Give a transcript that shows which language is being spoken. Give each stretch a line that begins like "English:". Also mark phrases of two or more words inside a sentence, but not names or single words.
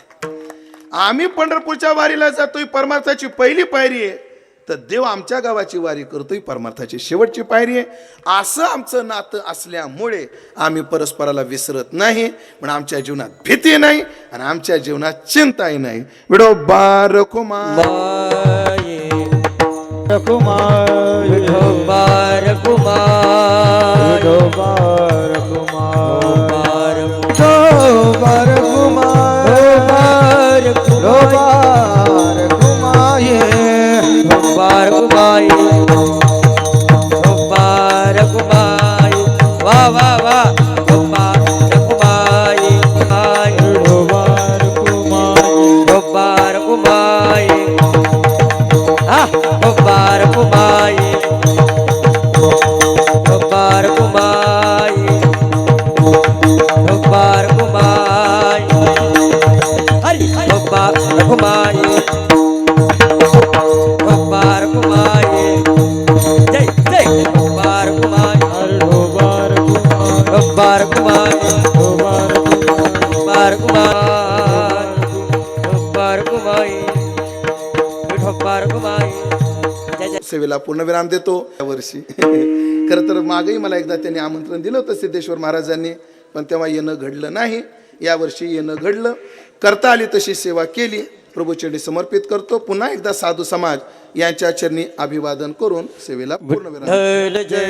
Marathi: आम्ही पंढरपूरच्या वारीला जातोय परमार्थाची पहिली पायरी आहे. तर देव आमच्या गावाची वारी करतोय परमार्थाची शेवटची पायरी आहे. असं आमचं नातं असल्यामुळे आम्ही परस्पराला विसरत नाही. पण आमच्या जीवनात भीती नाही आणि आमच्या जीवनात चिंताही नाही. विठोबा रखुमा रखुमार विठोबा रखुमार विठोबा रखुमार विठोबा रखुमार विठोबा रखुमाये विठोबा रखुमाये विठोबा रखुमाये वा वा वा विठोबा रखुमाये विठोबा रखुमाये विठोबा रखुमाये Gopar Kumai Gopar Kumai Gopar Kumai Hari Gopar Kumai Gopar Kumai Jai Jai Gopar Kumai Gopar Kumai Gopar Kumai Gopar Kumai Gopar Kumai Gopar Kumai सेवेला पूर्णविराम देतो. यावर्षी खरं तर मागेही मला एकदा त्यांनी आमंत्रण दिलं होतं सिद्धेश्वर महाराजांनी, पण तेव्हा येणं घडलं नाही. यावर्षी येणं घडलं. करता आली तशी सेवा केली. प्रभूचरणी समर्पित करतो. पुन्हा एकदा साधू समाज यांच्या चरणी अभिवादन करून सेवेला पूर्णविराम.